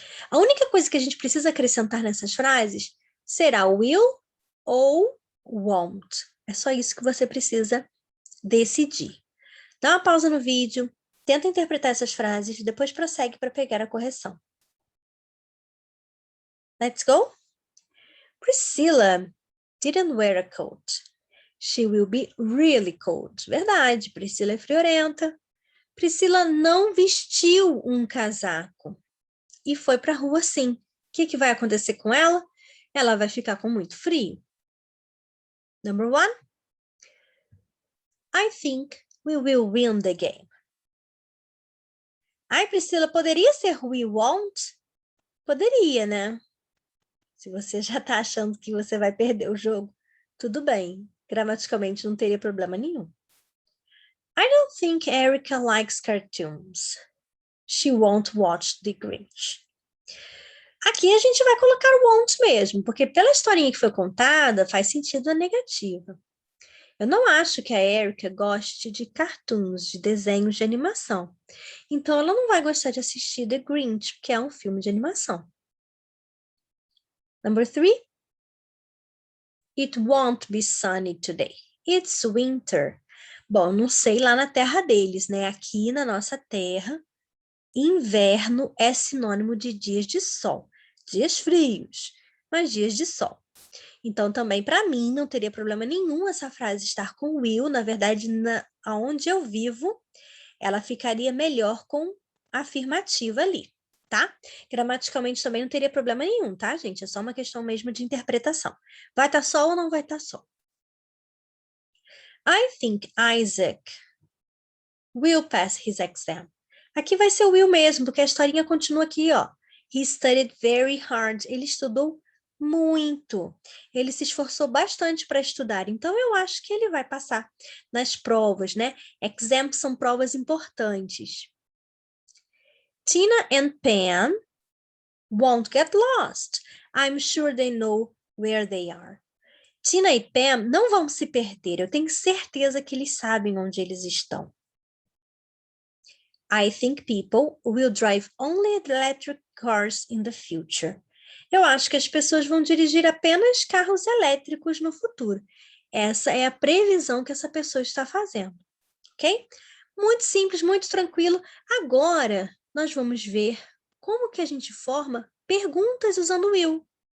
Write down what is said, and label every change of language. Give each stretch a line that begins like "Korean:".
Portuguese: A única coisa que a gente precisa acrescentar nessas frases será will ou won't. É só isso que você precisa decidir. Dá uma pausa no vídeo, tenta interpretar essas frases, depois prossegue para pegar a correção.
English: Let's go? Priscilla didn't wear a coat. She will be really cold.
Portuguese: Verdade, Priscila é friorenta. Priscila não vestiu um casaco e foi para a rua sim. O que vai acontecer com ela? Ela vai ficar com muito frio.
English: Number 1. I think we will win the game.
Portuguese: Ai, Priscila, poderia ser
English: we won't?
Portuguese: Poderia, né? Se você já está achando que você vai perder o jogo, tudo bem. Gramaticalmente não teria problema nenhum.
English: I don't think Erica likes cartoons. She won't watch The Grinch.
Portuguese: Aqui a gente vai colocar o won't mesmo, porque pela historinha que foi contada, faz sentido a negativa. Eu não acho que a Erica goste de cartoons, de desenhos de animação. Então, ela não vai gostar de assistir The Grinch, que é um filme de animação.
English: Number 3. It won't be sunny today. It's winter.
Portuguese: Bom, não sei lá na terra deles, né? Aqui na nossa terra, inverno é sinônimo de dias de sol. Dias frios, mas dias de sol. Então, também, para mim, não teria problema nenhum essa frase estar com will. Na verdade, aonde eu vivo, ela ficaria melhor com afirmativa ali, tá? Gramaticalmente também não teria problema nenhum, tá, gente? É só uma questão mesmo de interpretação. Vai estar sol ou não vai estar sol?
English: I think Isaac will pass his exam.
Portuguese: Aqui vai ser o will mesmo, porque a historinha continua aqui, ó.
English: He studied very hard.
Portuguese: Ele estudou muito. Ele se esforçou bastante para estudar. Então, eu acho que ele vai passar nas provas, né? Exams são provas importantes.
English: Tina and Pam won't get lost. I'm sure they know where they are.
Portuguese: Tina e Pam não vão se perder. Eu tenho certeza que eles sabem onde eles estão.
English: I think people will drive only electric cars in the future.
Portuguese: Eu acho que as pessoas vão dirigir apenas carros elétricos no futuro. Essa é a previsão que essa pessoa está fazendo, ok? Muito simples, muito tranquilo. Agora, nós vamos ver como que a gente forma perguntas usando o will.